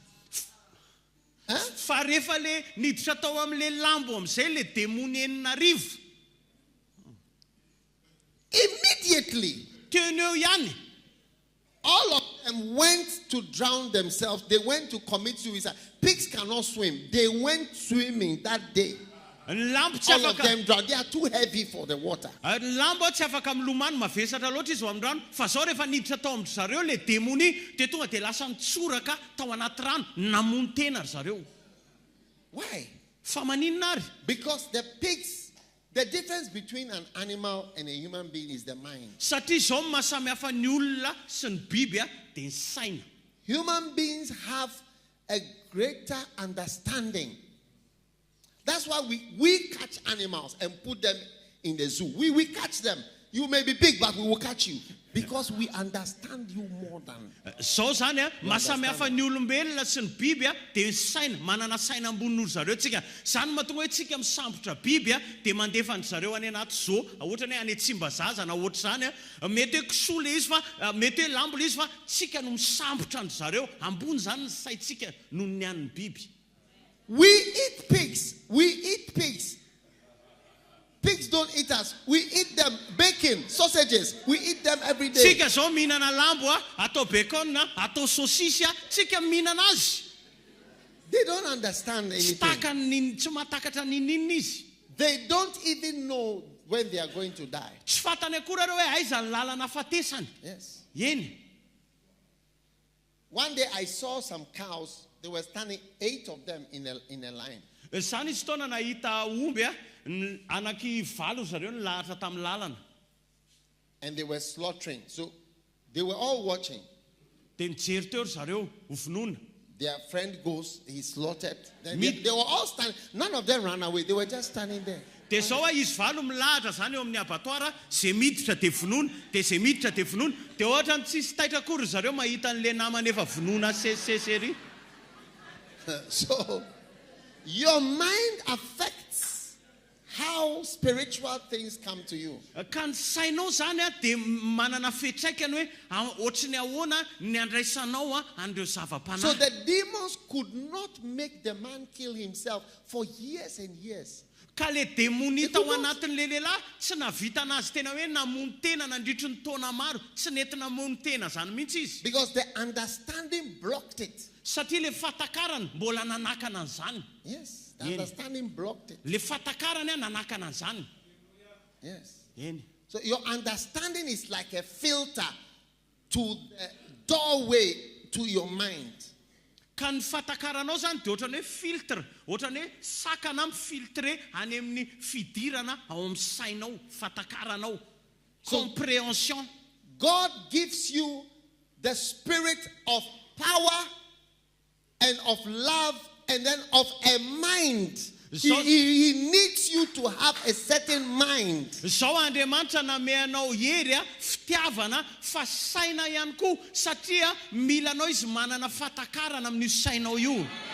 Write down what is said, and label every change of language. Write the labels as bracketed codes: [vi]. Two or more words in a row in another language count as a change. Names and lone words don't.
[mg] Fa rehefa le niditra tao amin'le lambo amin'izay le démonie enina arivo, [en] immediately [mg] teny eo ihany [en] all of them went to drown themselves. They went to commit suicide. Pigs cannot swim. They went swimming that day. [mg] ny lambo tsy [en] All of [mg] afaka [en] them drowned. They are too heavy for the water. [mg] ny lambo tsy afaka milomano mavesatra loatra izy ao amin'ny rano, fa zao rehefa niditra tao amin'ny zareo le démonie dia tonga dia lasa nitsoraka tao anaty rano, namony tena ry zareo. [en] Why? [mg] Fa maninona ary? [en] Because the pigs, the difference between an animal and a human being is the mind. [mg] Satria zao mahasamy hafa ny olona sy ny biby dia ny saina. [en] Human beings have a greater understanding. That's why we catch animals and put them in the zoo. We catch them. You may be big, but we will catch you because we understand you more than. [mg] Zao zany mahasamy hafa ny olombelona sy ny biby dia ny saina, manana saina ambonin'olo zareo tsika. Zany mahatonga hoe tsika misambotra biby dia mandefa ny zareo any anaty zoo, ohatra hoe any Tsimbazaza na ohatra zany mety hoe kisoa le izy fa mety hoe lambo le izy fa tsika no misambotra ny zareo. Ambony zany ny saitsika noho ny an'ny biby. [en] We eat pigs. Pigs don't eat us. We eat them. Bacon, sausages. We eat them every day. [mg] Tsika zao mihinana lambo atao bacon atao sausisy tsika mihinana azy. [en] They don't understand anything. [mg] Tsy mahatakatra ninina izy. [en] They don't even know when they are going to die. [mg] Tsy fatany akora reo hoe aiza ny lalana fatesany. [en] Yes. [mg] Eny. [en] One day I saw some cows. They were standing, 8 of them in a line. [mg] Zany izy taona nahita omby anaky valo zareo nilahatra tamin'ny lalana. [en] And they were slaughtering. So they were all watching. [mg] Dia mijery teo zareo ho vonoina. [en] Their friend goes, he slaughtered. Then they were all standing. None of them ran away. They were just standing there. [mg] Dia zao izy valo milahatra zany eo amin'ny abattoir, zay miditra dia vonoina, dia zay miditra dia vonoina. Dia ohatra ny tsisy taitra akory zareo mahita an'ilay namany efa vonoina sesy. [en] So your mind affects how spiritual things come to you. [mg] Ka ny sainao zany dia manana fetraikany hoe ohatrany ahoana ny andraisanao an'ireo zava-panahy. [en] So the demons could not make the man kill himself for years and years. [mg] Ka le demony tao anatin'le lehilahy tsy navita anazy tena hoe namono tena nandritry ny taona maro, tsy nety namono tena zany mihitsy izy. [en] Because the understanding blocked it. [mg] Satria le fatakarany mbola nanakana an'izany. [en] Yes, the understanding blocked it. [mg] Le fatakarany nanakana an'izany. [en] Yes. [mg] Eny. [en] So your understanding is like a filter to the doorway to your mind. [mg] Ka ny fatakaranao zany dia ohatrany hoe filtre, ohatrany hoe sakana mifiltre any amin'ny fidirana ao amin'ny sainao, fatakaranao. Compréhension. [en] God gives you the spirit of power and of love and then of a mind. He needs you to have a certain mind. [mg] Zao Andriamanitra nameanao hery fitiavana fa saina ihany koa satria milanao izy manana fatakarana amin'ny sainao io.